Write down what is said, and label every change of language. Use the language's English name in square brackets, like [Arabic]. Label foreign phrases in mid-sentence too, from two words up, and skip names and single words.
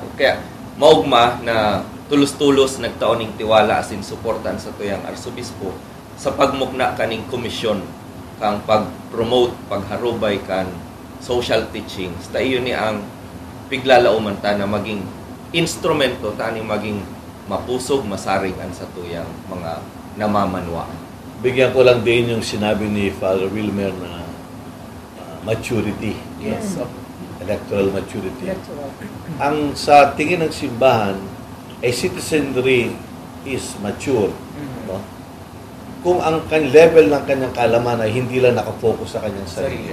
[Bikol] Kaya, maugma na tulos-tulos nagtaoning tiwala asin suportan sa tuyang arsobispo sa pagmukna kaning komisyon kang pag-promote, pagharubay kan [English] social teachings. [Bikol] Ta iyon ni ang piglalauman ta na maging instrumento tani maging mapusog, masaringan sa tuyang mga namamanwaan. [Filipino] Bigyan ko lang din yung sinabi ni Father Wilmer na maturity. [English] Yes. Electoral maturity. [Filipino] Ang sa tingin ng simbahan, ay [English] citizenry is mature. No? [Filipino] Kung ang level ng kanyang kalaman ay hindi lang nakafocus sa kanyang sarili.